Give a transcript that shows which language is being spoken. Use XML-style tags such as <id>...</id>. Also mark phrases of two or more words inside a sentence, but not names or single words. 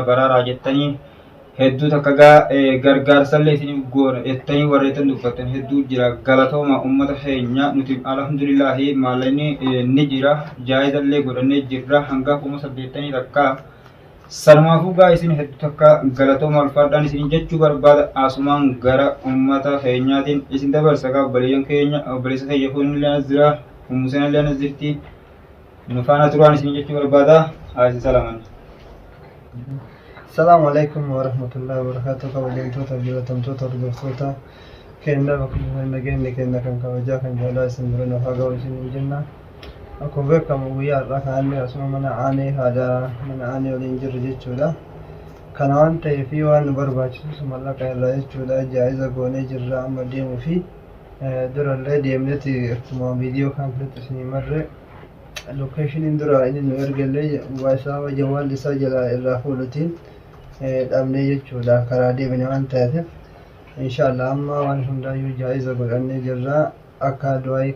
<om>baraaraa jettanii hedduu takka gaa gargaarsallee isiniif goona jettanii warreettan dubbattan hedduu jira galatooma ummata keenya nuti alhamdulillaahi maallaqa ni jira jaayizallee godhannee jirra hanga 80 takka Sarmaafuu gaa isin hedduu takka galatooma alfaadhaan isin jechuu barbaada asumaan gara ummata keenyaatiin isin dabarsa gaa obboleeyyan keenya obboleessa keenya kunillee as jira ummuseen illee as jirti nu faana turaan isin jechuu barbaada isin salaaman.</om> <ar>السلام عليكم ورحمة الله وبركاته</ar> <om>kabajamtoota jiratamtoota hordoftoota keenya bakka nageenyi keenya kan kabajaa kan jaalaa isin bira nu haa ga'u isin jenna. Aku beekamu guyyaa irraa kaanee asuma mana aanee haadha mana aanee waliin jirru jechuudha. Kana waan ta'eef waan nu barbaachisu mallaqa irraa jechuudha jaayiza goonee jirra amma deemuu fi durallee deemneeti akkuma viidiyoo kaampileetti isinii marre lokeeshiniin dura inni nu ergallee isaa jawwaalli isaa jala irraa fuudhutiin dhabnee jechuudha karaa deemne waan ta'eef inshaallah amma waan hundaayyuu jaayiza godhannee jirra akka du'aayii</om>